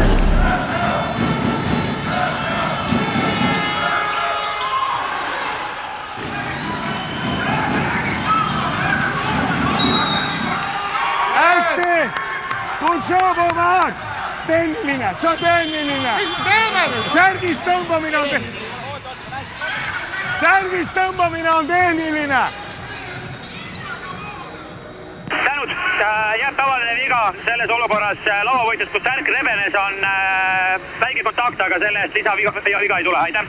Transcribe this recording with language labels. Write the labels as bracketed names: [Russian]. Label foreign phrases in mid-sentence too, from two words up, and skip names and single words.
[Estonian] Hästi! [English] Good job, Omar! [Estonian] Teenimine, see on teenimine! Särgis tõmbamine on teeniline! Tänud, jah, tavaline viga selles olukorras lauavõitlus, kus särk rebenes, on väike kontakt, aga selle eest lisaviga ei tule, aitäh.